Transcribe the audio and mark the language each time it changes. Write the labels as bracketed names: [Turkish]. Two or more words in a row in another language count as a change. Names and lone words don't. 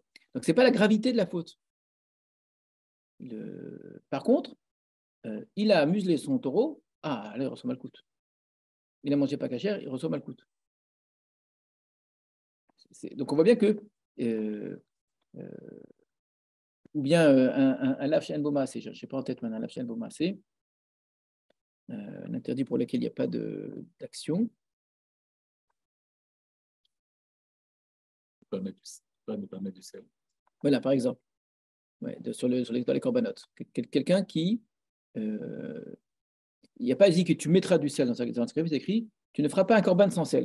[French] Donc, ce n'est pas la gravité de la faute. Par contre, il a muselé son taureau, là, il reçoit Malkout. Il a mangé pas cachère, il reçoit Malkout. Donc, on voit bien que. Ou bien un [Hebrew] lav she'en bo maaseh, [French] je ne sais pas en tête maintenant, un [Hebrew] lav she'en bo maaseh, [French] un interdit pour lequel il n'y a pas d'action. Ne pas mettre du sel. Voilà, par exemple, dans les corbanotes. Quelqu'un qui. Il n'y a pas dit que tu mettras du sel dans un script, c'est écrit tu ne feras pas un corban sans sel.